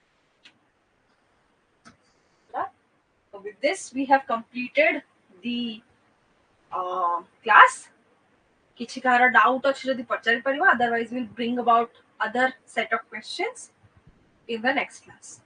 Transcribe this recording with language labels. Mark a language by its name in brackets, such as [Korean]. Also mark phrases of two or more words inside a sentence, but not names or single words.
[English] So with this we have completed the class. [Odia] କିଛି କାହାର doubt ଅଛି ଯଦି ପଚାରି ପାରିବ, [English] otherwise we'll bring about other set of questions in the next class.